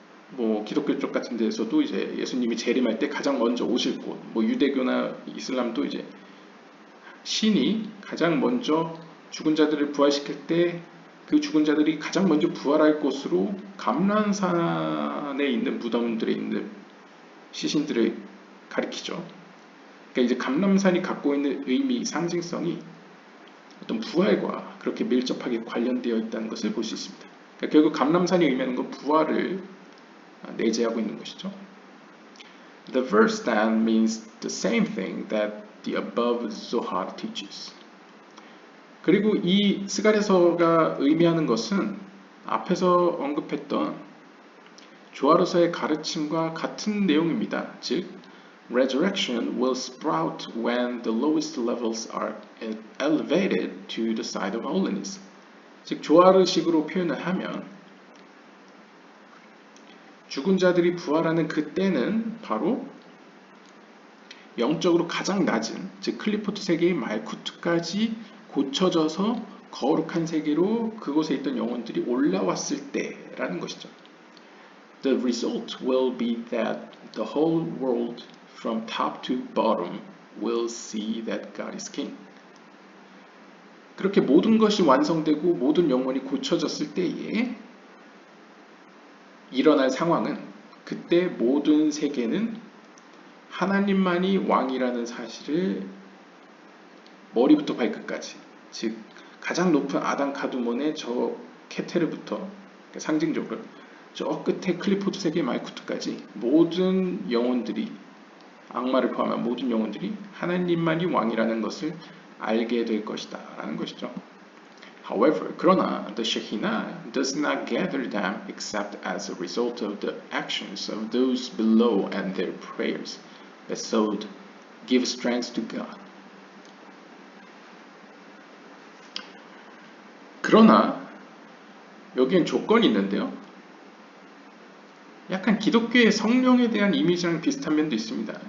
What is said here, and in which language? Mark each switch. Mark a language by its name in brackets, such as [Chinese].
[Korean] 뭐 기독교 쪽 같은 데서도 이제 예수님이 재림할 때 가장 먼저 오실 곳, 뭐 유대교나 이슬람도 이제 신이 가장 먼저 죽은 자들을 부활시킬 때 그 죽은 자들이 가장 먼저 부활할 곳으로 감람산에 있는 무덤들에 있는 시신들을 가리키죠. 그러니까 이제 감람산이 갖고 있는 의미, 상징성이 어떤 부활과 그렇게 밀접하게 관련되어 있다는 것을 볼 수 있습니다. 그러니까 결국 감람산이 의미하는 건 부활을 내재하고 있는 것이죠. [English] The verse then means the same thing that the above Zohar teaches. [Korean] 그리고 이 스가랴서가 의미하는 것은 앞에서 언급했던 조아르서의 가르침과 같은 내용입니다. 즉, [English] resurrection will sprout when the lowest levels are elevated to the side of holiness. [Korean] 즉, 조아르식으로 표현을 하면 죽은 자들이 부활하는 그때는 바로 영적으로 가장 낮은, 즉 클리포트 세계의 말쿠트까지 고쳐져서 거룩한 세계로 그곳에 있던 영혼들이 올라왔을 때라는 것이죠. [English] The result will be that the whole world from top to bottom will see that God is king. [Korean] 그렇게 모든 것이 완성되고 모든 영혼이 고쳐졌을 때에 일어날 상황은, 그때 모든 세계는 하나님만이 왕이라는 사실을 머리부터 발끝까지, 즉 가장 높은 아담 카두몬의 저 케테르부터 상징적으로 저 끝에 클리포트 세계 말쿠트까지 모든 영혼들이, 악마를 포함한 모든 영혼들이 하나님만이 왕이라는 것을 알게 될 것이다 라는 것이죠. [English] However, [Korean] 그러나 [English] the Shekinah does not gather them except as a result of the actions of those below and their prayers that so give strength to God. [Korean] 그러나 여기엔 조건이 있는데요. 약간 기독교의 성령에 대한 이미지랑 비슷한 면도 있습니다.